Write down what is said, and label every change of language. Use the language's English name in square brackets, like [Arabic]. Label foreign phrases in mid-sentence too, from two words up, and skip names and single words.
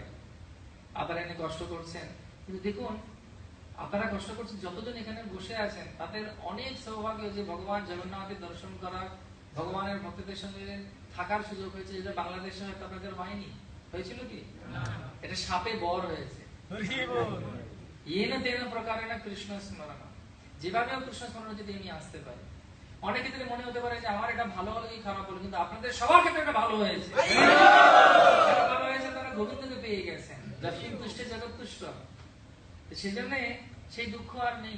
[Bangla] আপনারা এনে কষ্ট করছেন, কিন্তু দেখুন আপনারা কষ্ট করছেন, যতজন এখানে বসে আছেন তাদের অনেক সৌভাগ্য যে ভগবান জগন্নাথের দর্শন করার ভগবানের ভক্তদের সঙ্গে থাকার সুযোগ হয়েছে, যেটা বাংলাদেশে হয়তো আপনাদের হয়নি। হয়েছিল কি? এটা সাপে বর হয়েছে। [Sanskrit] येन तेन प्रकारेण [Bangla] কৃষ্ণ স্মরণ, যেভাবে কৃষ্ণ স্মরণ যদি আমি আসতে পারি। অনেক ক্ষেত্রে মনে হতে পারে যে আমার এটা ভালো হলো কি খারাপ হলো, কিন্তু আপনাদের সবার ক্ষেত্রে এটা ভালো হয়েছে। ভালো হয়েছে, তারা গোবিন্দকে পেয়ে গেছেন, [Sanskrit] যস্মিন তুষ্টে জগৎ তুষ্ট। [Bangla] সেজন্য সেই দুঃখ আর নেই।